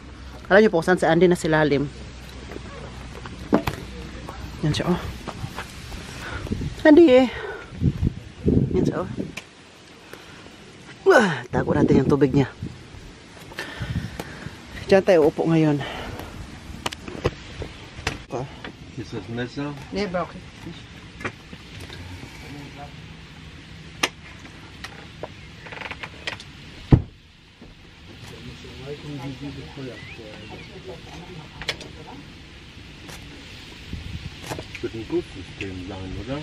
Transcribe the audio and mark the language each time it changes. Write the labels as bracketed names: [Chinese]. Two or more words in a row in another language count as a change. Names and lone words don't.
[Filipino] Alam niyo po saan si Andy na silalim. Yan siya, oh. Andy, eh. Yan siya, oh. Tago natin yung tubig niya. Diyan tayo upo ngayon. [German] Ist das Messer? Nee, brauche ich nicht. Wird ein Gutsystem sein, oder?